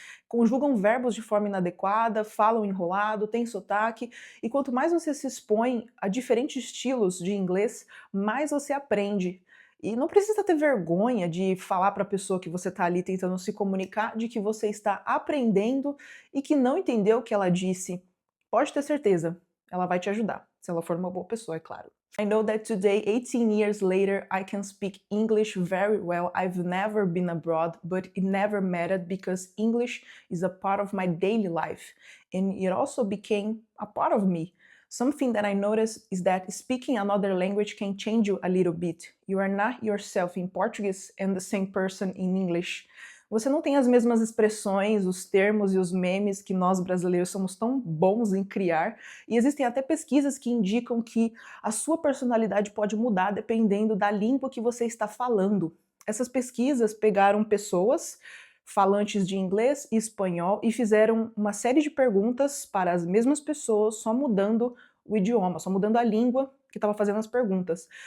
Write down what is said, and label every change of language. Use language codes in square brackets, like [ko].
[pt] Conjugam verbos de forma inadequada, falam enrolado, têm sotaque, e quanto mais você se expõe a diferentes estilos de inglês, mais você aprende. E não precisa ter vergonha de falar para a pessoa que você está ali tentando se comunicar de que você está aprendendo e que não entendeu o que ela disse. Pode ter certeza, ela vai te ajudar, se ela for uma boa pessoa, é claro. [en] I know that today, 18 years later, I can speak English very well. I've never been abroad, but it never mattered because English is a part of my daily life, and it also became a part of me. Something that I noticed is that speaking another language can change you a little bit. You are not yourself in Portuguese and the same person in English. [pt] Você não tem as mesmas expressões, os termos e os memes que nós brasileiros somos tão bons em criar, e existem até pesquisas que indicam que a sua personalidade pode mudar dependendo da língua que você está falando. Essas pesquisas pegaram pessoas falantes de inglês e espanhol e fizeram uma série de perguntas para as mesmas pessoas, só mudando o idioma, só mudando a língua que estava fazendo as perguntas.